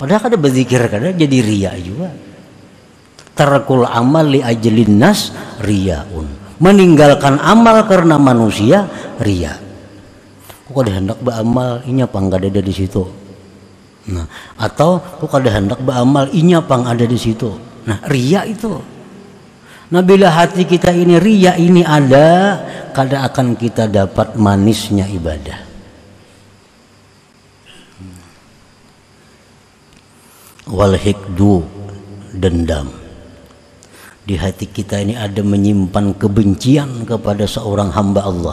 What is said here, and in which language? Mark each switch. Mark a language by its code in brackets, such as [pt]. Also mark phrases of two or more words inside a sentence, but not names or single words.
[bjn] Padahal kada berzikir kada jadi riya juga. [ar] Tarkul amal li ajlin nas riyaun. [id] Meninggalkan amal karena manusia riya. [bjn] Kok kada hendak beramal inya pang kada ada di situ. Nah, atau kok kada hendak beramal inya pang ada di situ. Nah, [id] riya itu. [bjn] Nah, bila hati kita ini riya ini ada, kada akan kita dapat manisnya ibadah. [ar] Wal hikdu, dendam. [id] Di hati kita ini ada menyimpan kebencian kepada seorang hamba Allah.